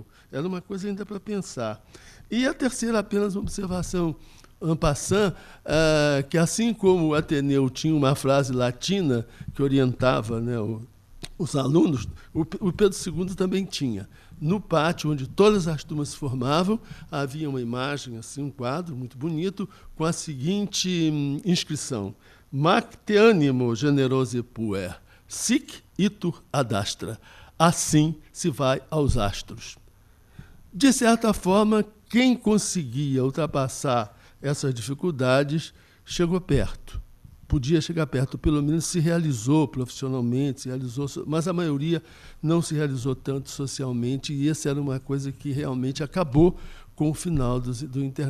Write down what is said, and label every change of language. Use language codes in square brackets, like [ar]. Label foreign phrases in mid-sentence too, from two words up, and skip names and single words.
[pt] Era uma coisa ainda para pensar. E a terceira, apenas uma observação [fr] en passant, [pt] que assim como o Ateneu tinha uma frase latina que orientava, né, os alunos, o Pedro II também tinha. No pátio, onde todas as turmas se formavam, havia uma imagem, assim, um quadro muito bonito, com a seguinte inscrição: [la] Mac te animo, generose puer. Sic itur ad astra. [pt] Assim se vai aos astros. De certa forma, quem conseguia ultrapassar essas dificuldades chegou perto. Podia chegar perto, pelo menos se realizou profissionalmente, mas a maioria não se realizou tanto socialmente, e essa era uma coisa que realmente acabou com o final do internato.